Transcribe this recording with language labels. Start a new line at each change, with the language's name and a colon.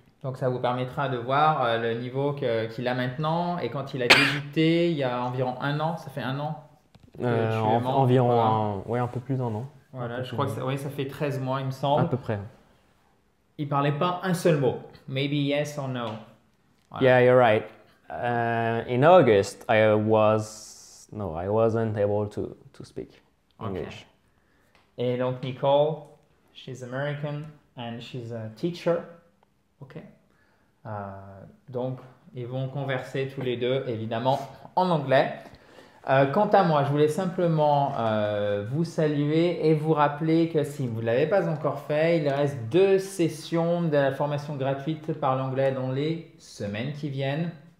French: Donc ça vous permettra de voir le niveau qu'il a maintenant. Et quand il a débuté, il y a environ un an, ça fait un an que tu es membre. Environ un peu plus d'un an. Voilà, je crois que ça fait 13 mois, il me semble. À peu près. Il ne parlait pas un seul mot.
English: Maybe yes or no. Voilà. Yeah, you're right. In August, I wasn't able to speak English.
French: Et donc
English: Nicole, she's American and she's a teacher. Ok.
French: Donc, ils vont converser tous les deux, évidemment, en anglais. Quant à moi, je voulais simplement vous saluer et vous rappeler que si vous ne l'avez pas encore fait, il reste 2 sessions de la formation gratuite par l'anglais dans les semaines qui viennent.